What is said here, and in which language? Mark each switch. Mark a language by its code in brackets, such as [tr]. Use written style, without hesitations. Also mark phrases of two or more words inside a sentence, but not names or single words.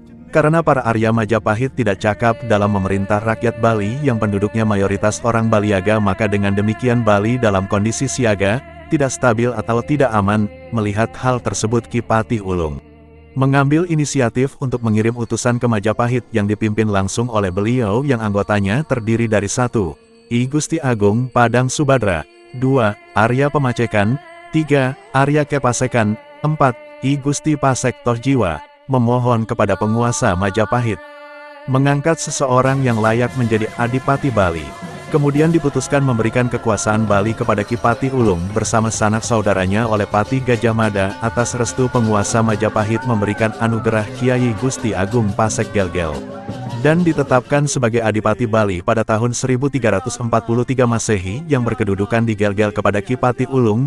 [id] Karena para Arya Majapahit tidak cakap dalam memerintah rakyat Bali yang penduduknya mayoritas orang Baliaga, maka dengan demikian Bali dalam kondisi siaga, tidak stabil atau tidak aman. Melihat hal tersebut Ki Patih Ulung mengambil inisiatif untuk mengirim utusan ke Majapahit yang dipimpin langsung oleh beliau yang anggotanya terdiri dari 1. I Gusti Agung Padang Subadra, 2. Arya Pemacekan, 3. Arya Kepasekan, 4. I Gusti Pasek Tohjiwa, memohon kepada penguasa Majapahit mengangkat seseorang yang layak menjadi Adipati Bali. Kemudian diputuskan memberikan kekuasaan Bali kepada Ki Patih Ulung bersama sanak saudaranya oleh Patih Gajah Mada. Atas restu penguasa Majapahit memberikan anugerah Kiai Gusti Agung Pasek Gelgel dan ditetapkan sebagai Adipati Bali pada tahun 1343 Masehi yang berkedudukan di Gelgel kepada Ki Patih Ulung.